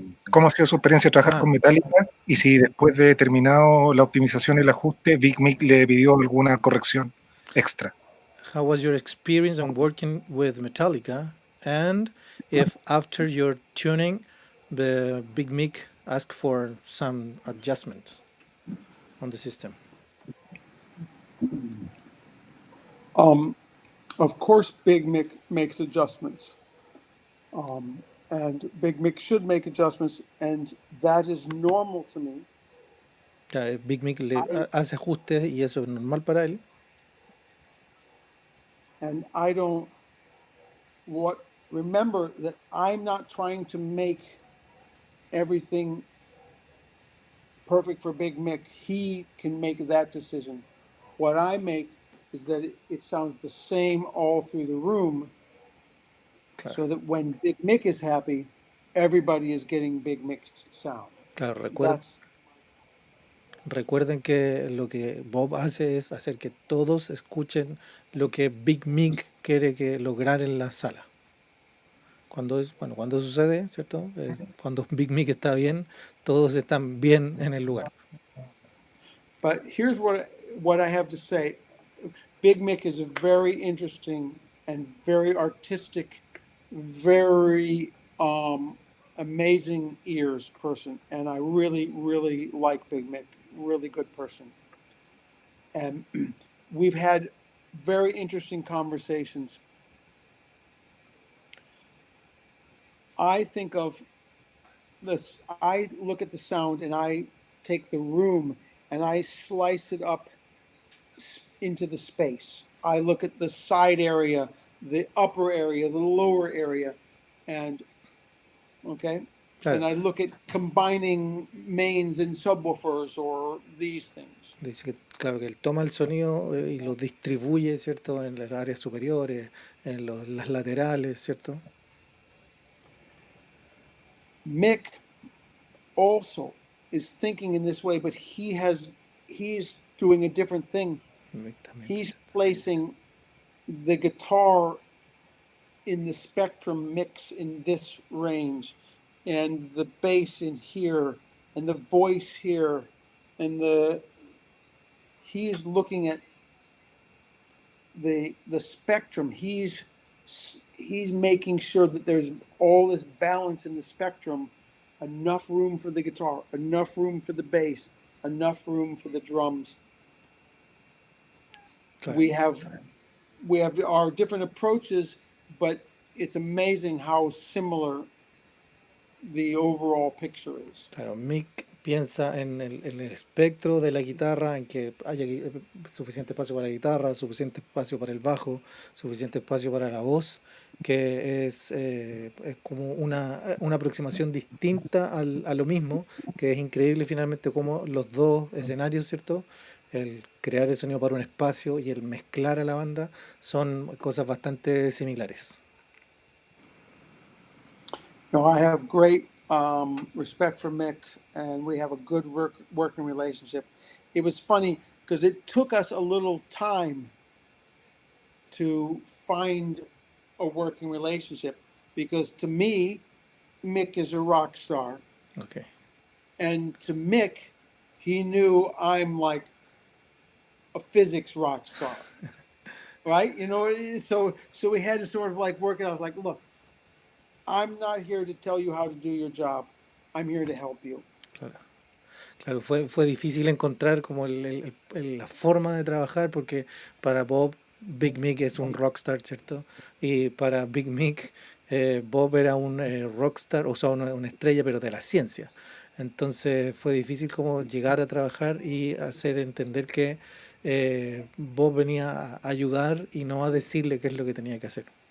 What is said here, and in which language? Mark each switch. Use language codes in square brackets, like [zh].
[es] ¿Cómo ha sido su experiencia de trabajar con Metallica? Y si después de terminado la optimización y el ajuste, Big Mick le pidió alguna corrección extra. [en] How was your experience on working with Metallica? And if after your tuning, the Big Mick asked for some adjustments on the system? Of course, Big Mick makes adjustments. And Big Mick should make adjustments, and that is normal to me. [es] Big Mick le hace ajustes y eso es normal para él. [en] And I don't remember that I'm not trying to make everything perfect for Big Mick. He can make that decision. What I make is that it sounds the same all through the room, [es] Claro. [en] so that when Big Mick is happy, everybody is getting Big Mick's sound. [es] Claro, [en] That's [es] recuerden que lo que Bob hace es hacer que todos escuchen lo que Big Mick quiere que lograr en la sala. Cuando sucede, ¿cierto? Cuando Big Mick está bien, todos están bien en el lugar. [en] But here's what I have to say. Big Mick is a very interesting and very artistic, very amazing ears person, and I really, really like Big Mick. Really good person, and we've had very interesting conversations. I think of this. I look at the sound, and I take the room, and I slice it up into the space. I look at the side area, the upper area, the lower area, and okay, [es] Claro. [en] and I look at combining mains and subwoofers or these things. [es] Dice que, claro, que él toma el sonido y lo distribuye, ¿cierto? En las áreas superiores, en las laterales, ¿cierto? [en] Mick also is thinking in this way, but he's doing a different thing. He's placing the guitar in the spectrum mix in this range, and the bass in here, and the voice here, and he's looking at the spectrum. He's he's making sure that there's all this balance in the spectrum, enough room for the guitar, enough room for the bass, enough room for the drums. [es] Claro. [en] We have our different approaches, but it's amazing how similar the overall picture is. [es] Claro, Mick piensa en el espectro de la guitarra, en que haya suficiente espacio para la guitarra, suficiente espacio para el bajo, suficiente espacio para la voz, que es como una aproximación distinta a lo mismo, que es increíble finalmente como los dos escenarios, ¿cierto? El crear el sonido para un espacio y el mezclar a la banda son cosas bastante similares. [en] No, I have great respect for Mick, and we have a good working relationship. It was funny because it took us a little time to find a working relationship, because to me, Mick is a rock star, Okay. and to Mick, he knew I'm like a physics rock star, right? You know, so we had to sort of like work it out. Like, look, I'm not here to tell you how to do your job. I'm here to help you. [es] Claro. Claro, fue difícil encontrar como la forma de trabajar porque para Bob, Big Mick es un rockstar, ¿cierto? Y para Big Mick, Bob era un rockstar, o sea, una estrella, pero de la ciencia. Entonces fue difícil como llegar a trabajar y hacer entender que Bob venía a ayudar y no a decirle qué es lo que tenía que hacer.